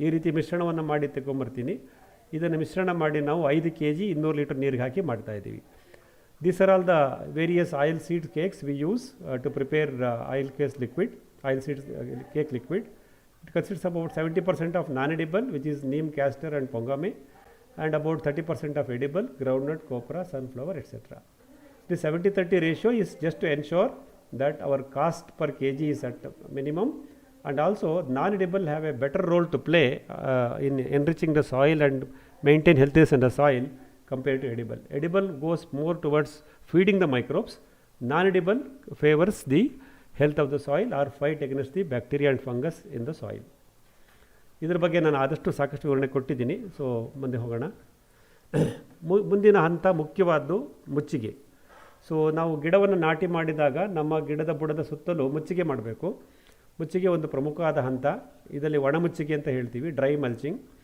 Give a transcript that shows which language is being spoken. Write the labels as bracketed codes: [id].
[kn] ಈ ರೀತಿ ಮಿಶ್ರಣವನ್ನು ಮಾಡಿ ತಗೊಂಬರ್ತೀನಿ. ಇದನ್ನು ಮಿಶ್ರಣ ಮಾಡಿ ನಾವು 5 kg 200 ಲೀಟರ್ ನೀರಿಗೆ ಹಾಕಿ ಮಾಡ್ತಾಯಿದ್ದೀವಿ. [en] These are all the various oil seed cakes we use to prepare oil seed cake liquid. It consists of about 70% of non-edible, which is neem, castor and pongame, and about 30% of edible, groundnut, copra, sunflower, etc. The 70-30 ratio is just to ensure that our cost per kg is at minimum, and also non-edible have a better role to play in enriching the soil and maintain healthiness in the soil compared to edible. Edible goes more towards feeding the microbes. Non-edible favors the health of the soil or fight against the bacteria and fungus in the soil. [kn] ಇದರ ಬಗ್ಗೆ ನಾನು ಆದಷ್ಟು ಸಾಕಷ್ಟು ವಿವರಣೆ ಕೊಟ್ಟಿದ್ದೀನಿ. So ಮುಂದೆ ಹೋಗೋಣ. ಮುಂದಿನ ಹಂತ ಮುಖ್ಯವಾದ್ದು ಮುಚ್ಚಿಗೆ. ಸೊ ನಾವು ಗಿಡವನ್ನು ನಾಟಿ ಮಾಡಿದಾಗ ನಮ್ಮ ಗಿಡದ ಬುಡದ ಸುತ್ತಲೂ ಮುಚ್ಚಿಗೆ ಮಾಡಬೇಕು. ಮುಚ್ಚಿಗೆ ಒಂದು ಪ್ರಮುಖವಾದ ಹಂತ. ಇದರಲ್ಲಿ ಒಣ ಮುಚ್ಚಿಗೆ ಅಂತ ಹೇಳ್ತೀವಿ, ಡ್ರೈ ಮಲ್ಚಿಂಗ್.